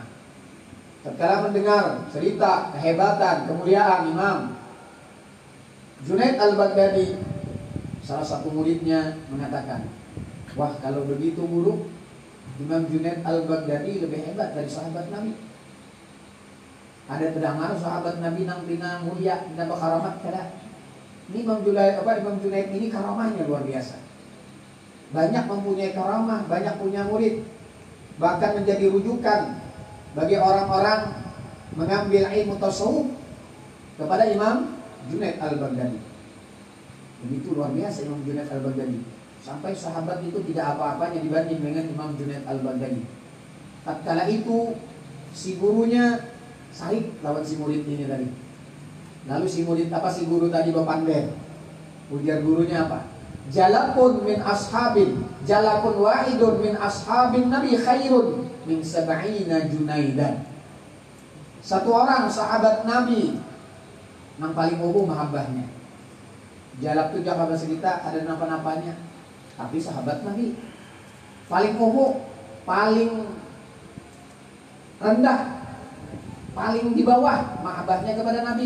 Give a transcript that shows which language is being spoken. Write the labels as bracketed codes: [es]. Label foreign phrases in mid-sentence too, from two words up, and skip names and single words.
[id] Tatkala mendengar cerita kehebatan, kemuliaan Imam Junaid Al-Baghdadi, salah satu muridnya mengatakan, wah kalau begitu guru, Imam Junaid Al-Baghdadi lebih hebat dari sahabat Nabi. [bjn] Ada terdengar sahabat Nabi nang pina mulia, pina karamat kada. [id] Ini Imam Junaid ini karamahnya luar biasa. Banyak mempunyai karamah, banyak punya murid. Bahkan menjadi rujukan bagi orang-orang mengambil ilmu tasawuf kepada Imam Junaid Al-Baghdadi. Begitu luar biasa Imam Junaid Al-Baghdadi. Sampai sahabat itu tidak apa-apanya dibanding dengan Imam Junaid Al-Baghdadi. Tatkala itu si gurunya [bjn] sarik lawan [id] si murid ini tadi. Lalu si guru tadi berpandai. Ujar gurunya apa? [ar] رجل من أصحاب رجل واحد من أصحاب النبي خير من سبعين جنيدا. [id] Satu orang sahabat Nabi yang paling umum mahabbahnya. Jalak itu jangan bahasa kita ada napa-napanya. Tapi sahabat Nabi paling umum, paling rendah, paling di bawah mahabbahnya kepada Nabi.